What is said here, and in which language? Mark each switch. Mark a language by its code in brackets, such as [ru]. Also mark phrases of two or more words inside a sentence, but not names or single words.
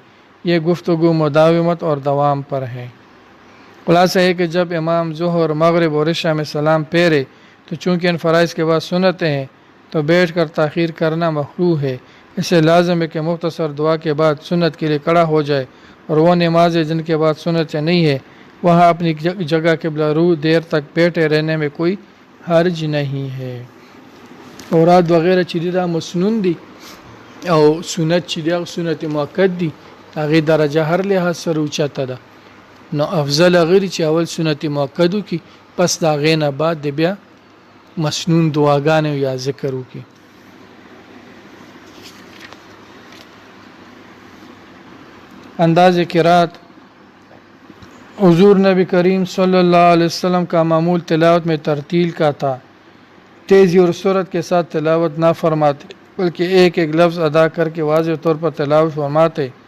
[ur] یہ گفتگو مداومت اور دوام پر ہے۔ خلاصہ ہے کہ جب امام ظہر مغرب اور عشاء میں سلام پھیرے تو چونکہ ان فرائض کے بعد سنتیں ہیں تو بیٹھ کر تاخیر کرنا مکروہ ہے، اس سے لازم ہے کہ مختصر دعا کے بعد سنت کے لیے کھڑا ہو جائے، اور وہ نمازیں جن کے بعد سنتیں نہیں ہے وہاں اپنی جگہ قبلہ رو دیر تک بیٹھے رہنے میں کوئی حرج نہیں ہے۔ [ps] اوراد وغیرہ چې دا مسنون دي او سنت چې دا سنت مؤکد دي هغه درجه هر لحاظ سره اوچته ده، نو افضل غیر چې اول سنت مؤکدو کی پس دا غینه بعد د بیا مسنون دعاګانې یا ذکر وکي۔ [ur] انداز قرات حضور نبی کریم صلی اللہ علیہ وسلم کا معمول تلاوت میں ترتیل کا تھا، تیزی اور سرعت کے ساتھ تلاوت نہ فرماتے بلکہ ایک ایک لفظ ادا کر کے واضح طور پر تلاوت فرماتے۔